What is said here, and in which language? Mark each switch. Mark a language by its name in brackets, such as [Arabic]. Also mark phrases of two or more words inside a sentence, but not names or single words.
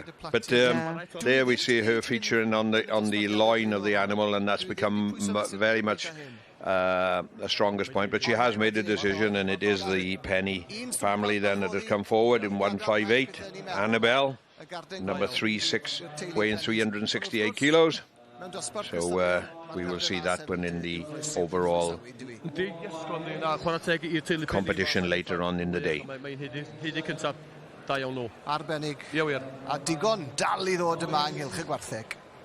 [English] But there we see her featuring on the loin of the animal, and that's become very much the strongest point, but she has made a decision, and it is the Penny family then that has come forward in 158. Annabelle, number 36, weighing 368 kilos. So we will see that one in the overall competition later on in the day. [Welsh] Arbennig. A digon dal I ddod yma ynghylch y gwartheg.